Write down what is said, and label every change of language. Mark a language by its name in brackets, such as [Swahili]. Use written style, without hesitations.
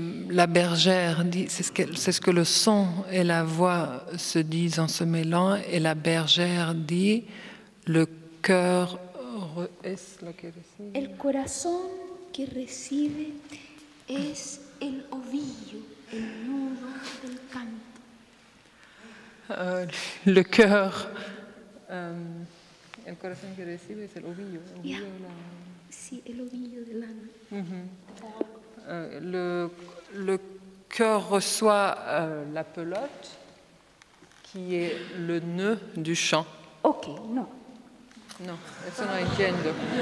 [French] La bergère dit, c'est ce que le son et la voix se disent en se mêlant, et la bergère dit, Le cœur [Spanish] es lo que recibe. El corazón que recibe es el ovillo, el nudo del canto. [French] Le cœur, [Spanish] el corazón que recibe es el ovillo. Ya. Sí, el ovillo del alma. [French] Le cœur reçoit la pelote, qui est le nœud du chant. [Spanish] Ok, no. No, eso no entiendo.